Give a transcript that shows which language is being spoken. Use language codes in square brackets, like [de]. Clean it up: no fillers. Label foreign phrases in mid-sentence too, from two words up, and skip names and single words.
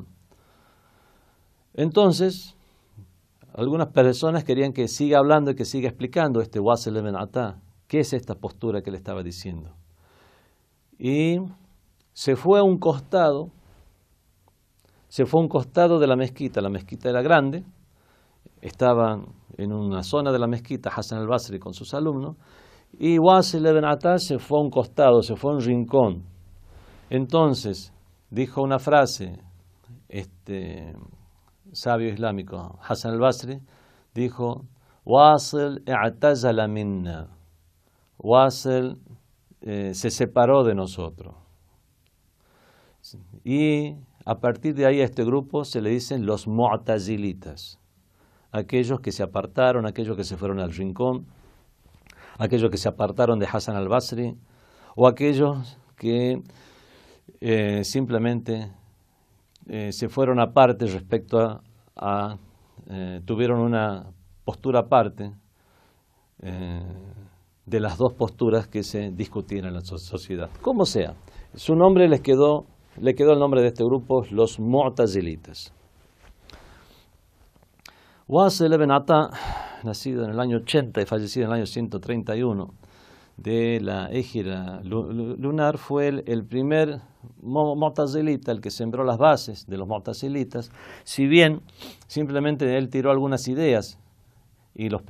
[es] Entonces, algunas personas querían que siga hablando y que siga explicando Wasil ibn Ata, qué es esta postura que le estaba diciendo. Y se fue a un costado de la mezquita era grande, estaban en una zona de la mezquita Hasan al-Basri con sus alumnos, y Wasil ibn Ata se fue a un costado, se fue a un rincón. Entonces dijo una frase, sabio islámico Hasan al-Basri dijo, Wasil [ar] اعتزل منا, [es] Wasil se separó de nosotros. Y a partir de ahí a este grupo se le dicen los mu'tazilitas, aquellos que se apartaron, aquellos que se fueron al rincón, aquellos que se apartaron de Hasan al-Basri, o aquellos que simplemente se fueron aparte respecto tuvieron una postura aparte de las dos posturas que se discutían en la sociedad. Como sea, su nombre le quedó el nombre de este grupo, los mu'tazilitas. Wasil ibn Ata, nacido en el año 80 y fallecido en el año 131 de la égira lunar, fue el primer mu'tazilita, el que sembró las bases de los mu'tazilitas, si bien simplemente él tiró algunas ideas y los